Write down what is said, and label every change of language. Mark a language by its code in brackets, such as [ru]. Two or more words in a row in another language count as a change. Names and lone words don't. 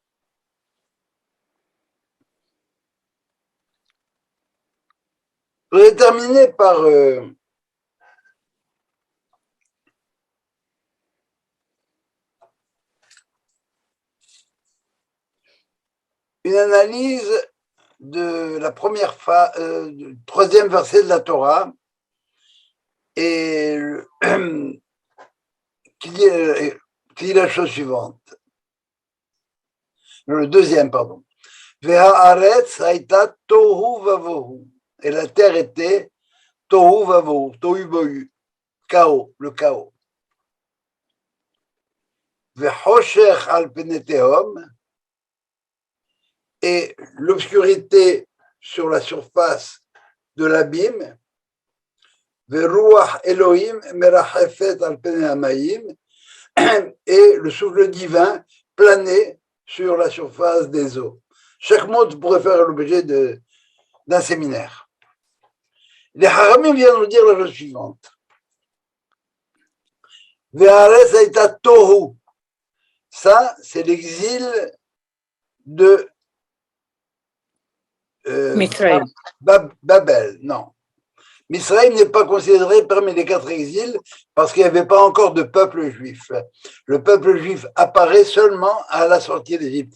[fr] Je vais terminer par une analyse de la du troisième verset de la Torah et qui dit la chose suivante. Le deuxième, pardon. [he] והארץ היתה תהו ובהו. [fr] Et la terre était [he] תהו ובהו, [fr] tohu bohu, chaos, le chaos. [he] וחושך על פני תהום. [fr] Et l'obscurité sur la surface de l'abîme, [he] ורוח אלהים מרחפת על פני המים, [fr] et le souffle divin planait sur la surface des eaux. Chaque mot pourrait faire l'objet d'un séminaire. Les Haramim viennent nous dire la chose suivante. [he] והארץ היתה תהו. [fr] Ça, c'est l'exil de Babel, non. Misraïm n'est pas considéré parmi les 4 exils parce qu'il n'y avait pas encore de peuple juif. Le peuple juif apparaît seulement à la sortie d'Égypte.